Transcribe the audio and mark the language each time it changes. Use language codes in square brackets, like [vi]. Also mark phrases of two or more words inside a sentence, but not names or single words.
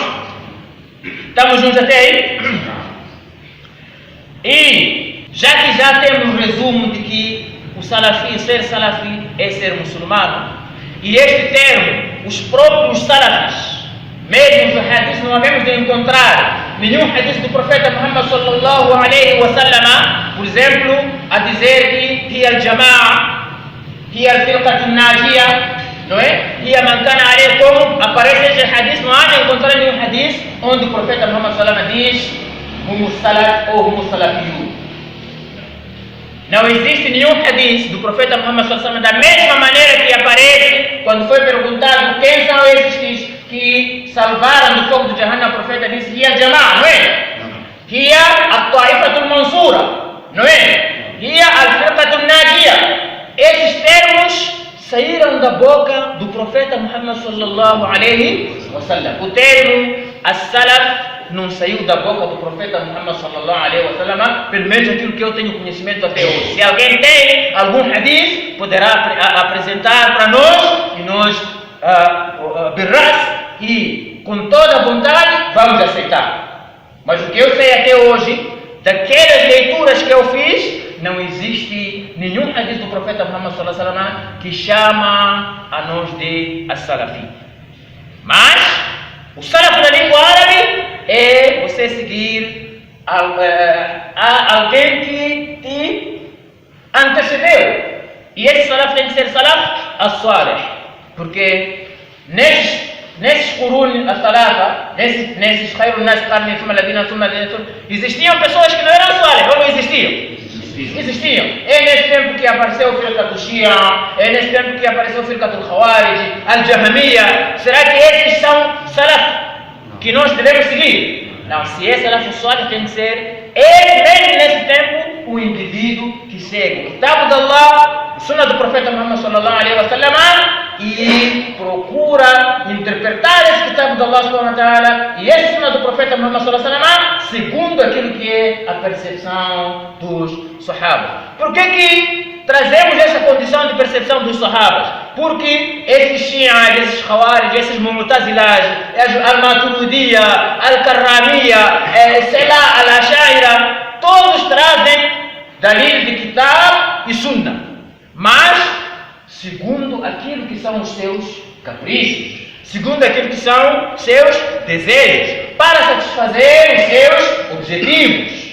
[pt] Estamos juntos até aí? E já temos um resumo de que o salafi, ser salafi, é ser muçulmano, e este termo, os próprios salafis, mesmo os hadiths, não havemos de encontrar nenhum hadith do profeta Muhammad [ar] صلى الله عليه وسلم, [pt] por exemplo, a dizer que [ar] الجماعة هي الفرقة الناجية [pt] não é? [ar] هي من كان عليه [pt] como aparece esse hadith, não há de encontrar nenhum hadith onde o profeta Muhammad [ar] صلى الله عليه وسلم [pt] diz [ar] هم السلف [pt] ou [ar] هم السلفيون. [pt] Não existe nenhum hadith do profeta Muhammad [ar] صلى الله عليه وسلم [pt] da mesma maneira que aparece quando foi perguntado quem são esses que salvaram do fogo do Jahannam. O profeta disse [ar] هي الجماعة, [pt] não é? [ar] هي الطائفة المنصورة, [pt] não é? [ar] هي الفرقة الناجية. [pt] Esses termos saíram da boca do profeta Muhammad [ar] صلى الله عليه وسلم. [pt] O termo As-Salaf não saiu da boca do profeta Muhammad [ar] صلى الله عليه وسلم, [pt] pelo menos aquilo que eu tenho conhecimento até hoje. Se alguém tem algum hadith, poderá apresentar para nós e nós, birras e com toda a vontade, vamos aceitar. Mas o que eu sei até hoje, daquelas leituras que eu fiz, não existe nenhum hadith do profeta Muhammad [ar] صلى الله عليه وسلم [pt] que chama a nós de as-salafi. Mas o salaf na língua árabe é você seguir alguém que te antecedeu. E esse salaf tem que ser [ar] السلف الصالح, [pt] porque nesses [ar] قرون السلف, [pt] nesses [ar] خير الناس قرني ثم الذين ثم [pt] existiam pessoas que não eram salih, ou não existiam? Existiam. É nesse tempo que apareceu o firqa do Shia, é nesse tempo que apareceu o firqa do Khawarij, Al-Jahmiya. Será que esses são salaf que nós devemos seguir? Não, se é [ar] سلف صالح, [pt] tem que ser mesmo nesse tempo o indivíduo que segue o Kitab de Allah, o Sunnah do profeta Muhammad [ar] صلى الله عليه وسلم [pt] e procura interpretar esse Kitab de Allah [ar] سبحانه وتعالى [pt] e esse Sunnah do profeta Muhammad [ar] صلى الله عليه وسلم [pt] segundo aquilo que é a percepção dos Sahabas. Por que trazemos essa condição de percepção dos Sahabas? Porque esses Shi'as, esses Khawarij, esses Mu'tazilas, Al-Maturidiyya, Al-Karramiyya, sei lá, Al-Ashaira, todos trazem dalil de Kitab e Sunnah, mas segundo aquilo que são os seus caprichos, segundo aquilo que são seus desejos, para satisfazer os seus objetivos.